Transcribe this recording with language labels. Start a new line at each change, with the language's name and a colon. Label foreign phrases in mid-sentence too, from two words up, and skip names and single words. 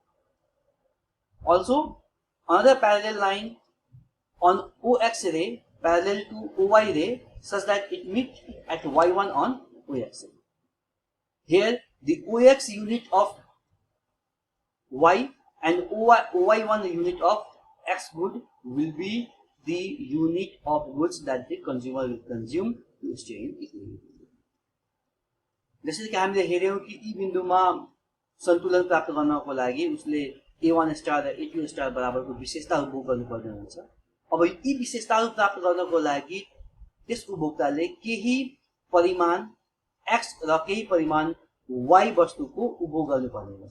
English: Also, another parallel line on OX ray parallel to OY ray such that it meets at Y1 on OX ray. Here, the OX unit of Y and OY1 unit of X good will be the unit of goods that the consumer will consume to stay in equilibrium.
Hindi: जैसे कि
Nepali: हामीले हेर्यौं कि यी बिन्दुमा सन्तुलन प्राप्त गर्नको लागि उसले A1 स्टार र A2 स्टार बराबरको विशेषताहरू उपभोग गर्नुपर्ने हुन्छ। अब यी विशेषताहरू प्राप्त गर्नको लागि त्यस उपभोक्ताले केही परिमाण X र केही परिमाण Y वस्तुको उपभोग गर्नुपर्ने हुन्छ।